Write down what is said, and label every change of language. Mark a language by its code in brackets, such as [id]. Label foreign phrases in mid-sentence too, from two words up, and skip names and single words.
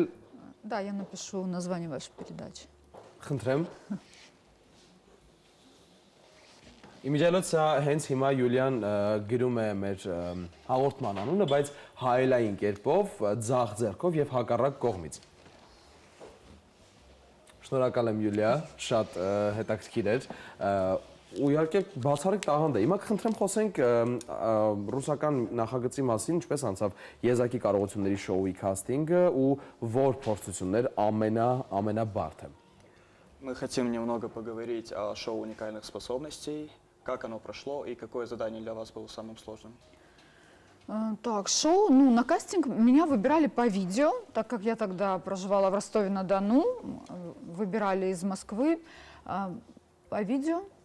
[ru] Да, я напишу название вашей передачи. [hy] Խնդրեմ։ Իմիջիայլոց սա հենց հիմա Յուլիան գրում է մեր հաղորդման անունը, բայց հայելային կերպով, ձախ ձեռքով եւ հակառակ կողմից։ Շնորհակալ եմ Յուլիա, շատ հետաքրքիր էր։ Ու իհարկե բացառիկ տաղանդ է։ Հիմա կխնդրեմ խոսենք ռուսական նախագծի մասին, ինչպես անցավ եզակի կարողությունների շոուի քաստինգը ու որ փորձություններ ամենաբարդը։ [ru] Мы хотим немного поговорить о шоу уникальных способностей, как оно прошло и какое задание для вас было самым сложным. Так, шоу, ну, на кастинг меня выбирали по видео, так как я тогда проживала в Ростове-на-Дону, выбирали из Москвы по видео.